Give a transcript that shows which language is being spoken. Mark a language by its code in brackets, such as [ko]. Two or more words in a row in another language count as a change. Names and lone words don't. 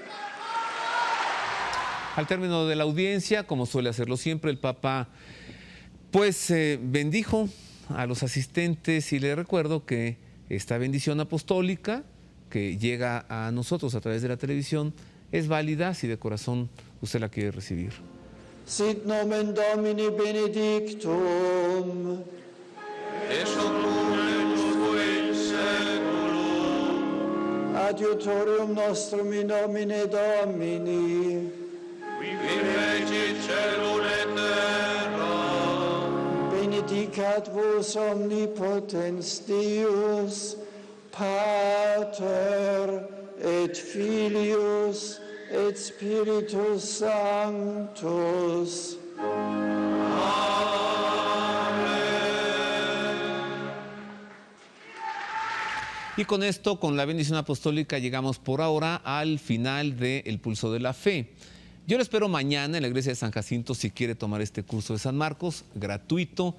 [es] Al término de la audiencia, como suele hacerlo siempre, el Papa pues bendijo a los asistentes y le recuerdo que esta bendición apostólica que llega a nosotros a través de la televisión es válida si de corazón usted la quiere recibir. [la] Sit nomen Domini benedictum. Es in seculum. Adiutorium nostrum in nomine Domini. Qui fecit celum et terra. Benedicat vos omnipotens Deus, Pater et Filius et Spiritus Sanctus. [es] Y con esto, con la bendición apostólica, llegamos por ahora al final de El Pulso de la Fe. Yo lo espero mañana en la iglesia de San Jacinto si quiere tomar este curso de San Marcos, gratuito.